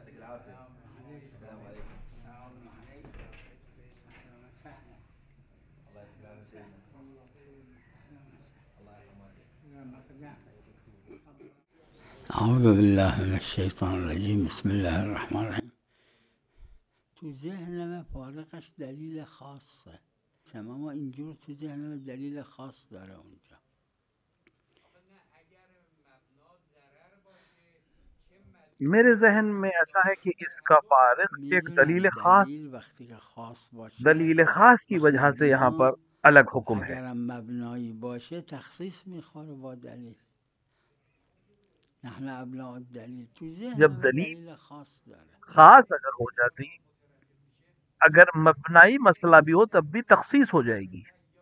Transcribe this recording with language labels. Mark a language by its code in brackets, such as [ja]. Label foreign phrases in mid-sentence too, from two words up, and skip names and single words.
[ar] السلام عليكم. أهلا وسهلا. الله يفتح على سيدنا. الله يرحمه. أعوذ بالله من الشیطان الرجیم. بسم الله الرحمن الرحیم. [fa] تو ذهنم فارقش دلیل خاصه، اما اینجور تو ذهنم دلیل خاص داره اونجا. [ur] میرے ذہن میں ایسا ہے کہ اس کا فارق ایک دلیل [fa] وقتی که خاص باشه، [ur] دلیل خاص کی وجہ سے یہاں پر الگ حکم ہے. [fa] اگرم مبنایی باشه تخصیص میخوره با دلیل. [ar] نحن ابناء الدلیل. تو [ur] جب [fa] ذهنم دلیل دلیل خاص داره. [ur] خاص اگر ہو جاتی، اگر مبنائی مسئلہ بھی ہو تب بھی تخصیص ہو جائے گی.